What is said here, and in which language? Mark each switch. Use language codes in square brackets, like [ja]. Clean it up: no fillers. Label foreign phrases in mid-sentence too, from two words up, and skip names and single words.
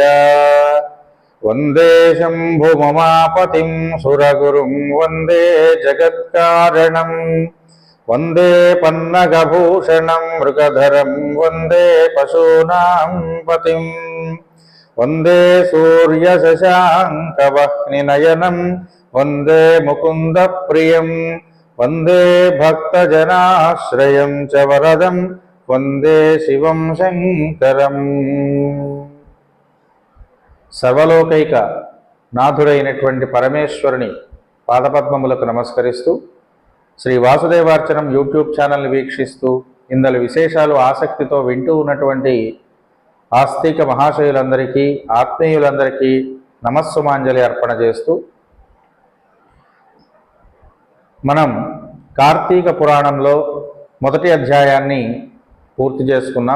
[sa] वंदे शंभुममापतिं सुरगुरुं वंदे जगत्कारणं वंदे पन्नगभूषणं मृगधरं वंदे पशूनां पतिं वंदे सूर्यशशाङ्कवह्निनयनं वंदे मुकुन्दप्रियं वंदे भक्तजनाश्रयं च वरदं वंदे शिवं शंकरं। [te] సర్వలోకైక నాథుడైనటువంటి పరమేశ్వరుని పాదపద్మములకు నమస్కరిస్తూ శ్రీ వాసుదేవార్చనం యూట్యూబ్ ఛానల్ని వీక్షిస్తూ ఇందలి విశేషాలు ఆసక్తితో వింటూ ఉన్నటువంటి ఆస్తిక మహాశయులందరికీ ఆత్మీయులందరికీ నమస్సుమాంజలి అర్పణ చేస్తూ మనం కార్తీక పురాణంలో మొదటి అధ్యాయాన్ని పూర్తి చేసుకున్నాం.